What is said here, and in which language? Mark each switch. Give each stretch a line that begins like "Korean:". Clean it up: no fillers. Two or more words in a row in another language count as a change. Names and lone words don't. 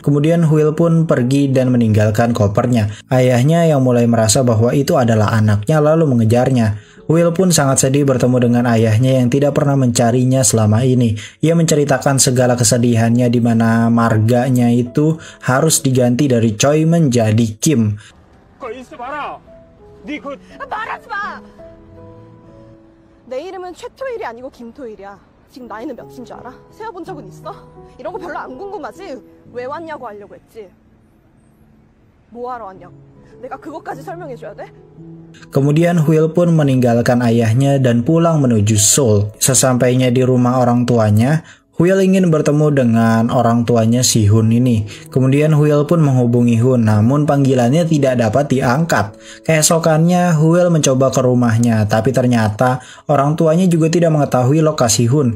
Indonesian: Kemudian Will pun pergi dan meninggalkan kopernya. Ayahnya yang mulai merasa bahwa itu adalah anaknya lalu mengejarnya. Will pun sangat sedih bertemu dengan ayahnya yang tidak pernah mencarinya selama ini. Ia menceritakan segala kesedihannya di mana marganya itu harus diganti dari Choi menjadi Kim.
Korean: 말하지 마! 내 이름은 최토일이 아니고 김토일이야. 지금 나이는 몇인 줄 알아? 세어본 적은 있어? 이런 거 별로 안 궁금하지? 왜 왔냐고 하려고 했지? 뭐 하러 왔냐고? 내가 그것까지 설명해줘야 돼?
Indonesian: Kemudian Will pun meninggalkan ayahnya dan pulang menuju Seoul. Sesampainya di rumah orang tuanya, Will ingin bertemu dengan orang tuanya si Hun ini. Kemudian Will pun menghubungi Hun, namun panggilannya tidak dapat diangkat. Keesokannya Will mencoba ke rumahnya, tapi ternyata orang tuanya juga tidak mengetahui lokasi Hun.